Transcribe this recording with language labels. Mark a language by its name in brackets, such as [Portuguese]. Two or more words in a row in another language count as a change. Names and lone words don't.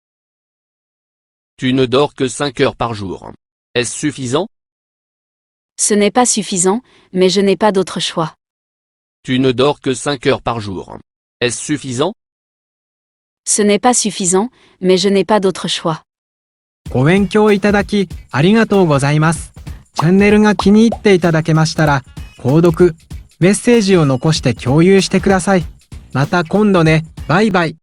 [French] Tu ne dors que 5 heures par jour. Est-ce suffisant? Ce n'est pas suffisant, mais je n'ai pas d'autre choix. Tu ne dors que 5 heures par jour. Est-ce suffisant? Ce n'est pas suffisant, mais je n'ai pas d'autre choix. [Japanese] ご勉強いただきありがとうございます。チャンネルが気に入っていただけましたら、購読、メッセージを残して共有してください。また今度ね。バイバイ。